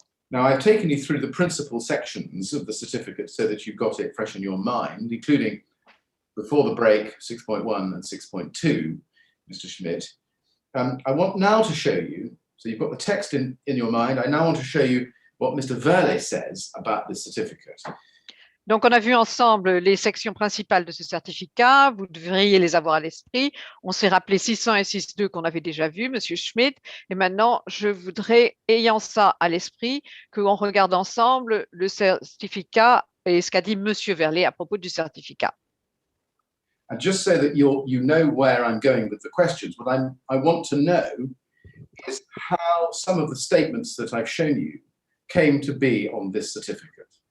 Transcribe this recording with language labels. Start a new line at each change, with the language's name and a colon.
English: Now, I've taken you through the principal sections of the certificate so that you've got it fresh in your mind, including before the break, 6.1 and 6.2, Mr. Schmidt. I want now to show you, so you've got the text in your mind, I now want to show you what Mr. Verlet says about this certificate.
French: Donc, on a vu ensemble les sections principales de ce certificat. Vous devriez les avoir à l'esprit. On s'est rappelé 600 et 6.2 qu'on avait déjà vu, Monsieur Schmidt. Et maintenant, je voudrais, ayant ça à l'esprit, qu'on regarde ensemble le certificat et ce qu'a dit Monsieur Verlet à propos du certificat.
English: And just so that you know where I'm going with the questions, what I want to know is how some of the statements that I've shown you came to be on this certificate.